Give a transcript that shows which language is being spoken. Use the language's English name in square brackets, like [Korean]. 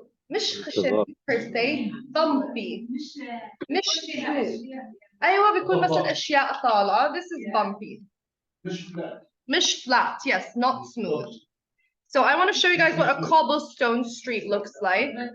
[Arabic] مش خشن [English] per se. Bumpy. [Arabic] مش [English] smooth. [Arabic] أيوة بيكون مثلا أشياء طالعة. [English] This is bumpy. [Arabic] مش [English] flat. Yes, not smooth. So I want to show you guys what a cobblestone street looks like.